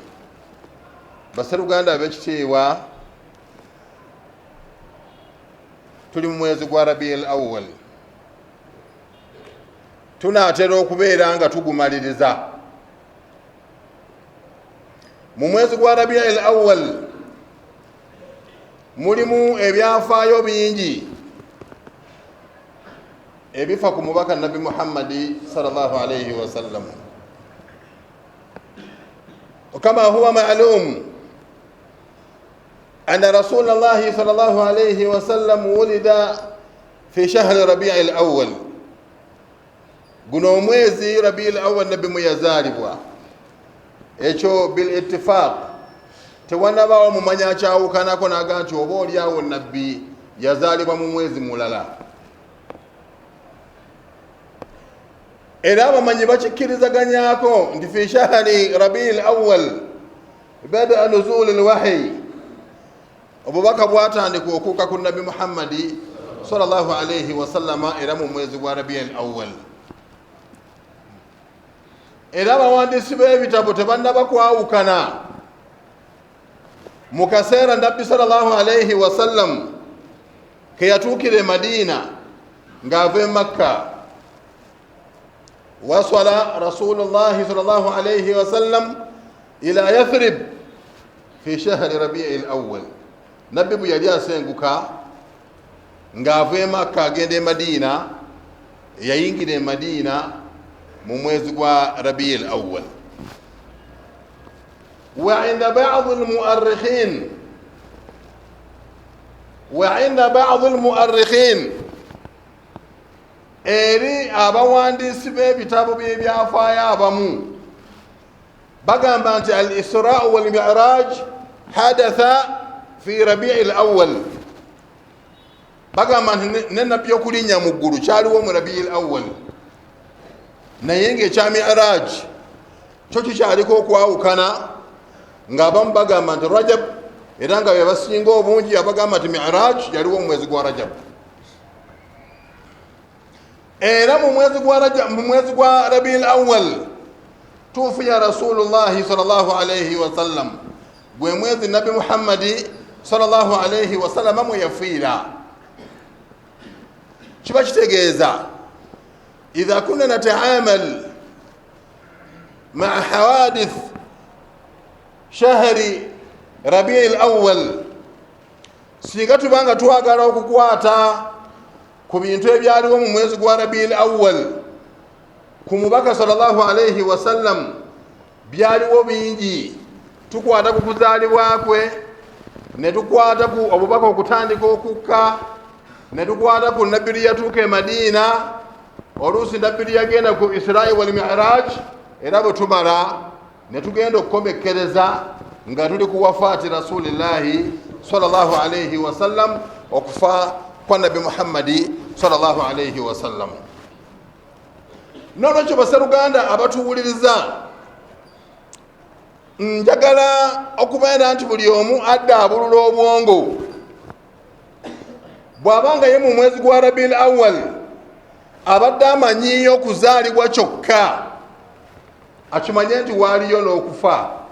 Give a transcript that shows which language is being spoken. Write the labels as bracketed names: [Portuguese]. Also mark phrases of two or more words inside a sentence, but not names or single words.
[Ganda] Basseruganda ab'ekitiibwa, tuli mu mwezi gwa Rabiul Awwal, tunaatera okubeera nga tugumaliriza. Mu mwezi gwa Rabiul Awwal mulimu ebyafaayo bingi ebifa ku mubaka Nabi Muhammadi [Arabic] صلى الله عليه وسلم. كما هو معلوم أن رسول الله صلى الله عليه وسلم ولد في شهر ربيع الأول. [Ganda] Guno omwezi Rabiul Awwal Nabi muyazaalibwa, ekyo [Arabic] بالاتفاق [Ganda] tewanabaawo mumanya akyawukanako naga nti oba oliawo nabbi yazaalibwa mu mwezi mulala. Era abamanyi bakikkirizaganyako nti [Arabic] في شهر ربيع الأول بدأ نزول الوحي, [Ganda] obubaka bwatandika okuuka ku Nabi Muhammadi [Arabic] صلى الله عليه وسلم [Ganda] era mu mwezi gwa Rabiul Awwal. Era abawandiisi b'ebitabo tebannaba kwawukana mu kaseera Nabbi [Arabic] صلى الله عليه وسلم [Ganda] ke yatuukira e Madiina ng'ava e Makka. [Arabic] وصل رسول الله صلى الله عليه وسلم إلى يثرب في شهر ربيع الأول. [Ganda] Nabbi bwe yali asenguka ng'ava e Makka agenda e Madiina, yayingira e Madiina mu mwezi gwa Rabiul Awwal. [Arabic] وعند بعض المؤرخين [Ganda] eri abawandiisi b'ebitabo by'ebyafaayo abamu bagamba nti [Arabic] الإسراء والمعراج حدث في ربيع الأول. [Ganda] Bagamba nti n'ennabbi okulinnya mu ggulu kyaliwo mu Rabi'i al-awwal, naye ng'ekya Mi'raj kyo kikyaliko okwawukana, ng'abamu bagamba nti Rajab, era nga be basinga obungi abagamba nti Mi'raj yaliwo mu mwezi gwa Rajab. Era mu mwezi gwa Rabi'il Awwal tufiya [Arabic] رسول الله صلى الله عليه وسلم, [Ganda] gwe mwezi Nabi Muhammadi [Arabic] صلى الله عليه وسلم [Ganda] mwe yafiira. Kiba kitegeeza [Arabic] إذا كنا نتعامل مع حوادث شهر ربيع الأول, [Ganda] singa tubanga twagala okukwata ku bintu ebyaliwo mu mwezi gwa Rabi'il Awwal ku mubaka [Arabic] صلى الله عليه وسلم, [Ganda] byaliwo bingi. Tukwata ku kuzaalibwa kwe, ne tukwata ku obubaka okutandika okukka, ne tukwata ku nabbi yatuuka e Madiina, oluusi nabbi yagenda ku Isra wal Mi'raj, era bwe tumala ne tugenda okukomekkereza nga tuli ku [Arabic] وفاة رسول الله صلى الله عليه وسلم, [Ganda] okufa kwa Nabi Muhammadi [Arabic] صلى الله عليه وسلم. [Ganda] Nolwekyo basseruganda abatuwuliriza, njagala okubeera nti buli omu adda abulula obwongo. Bw'abanga ye mu mwezi gwa Rabi'il Awwal abadde amanyiyo okuzaalibwa kyokka, akimanye nti waaliyo n'okufa.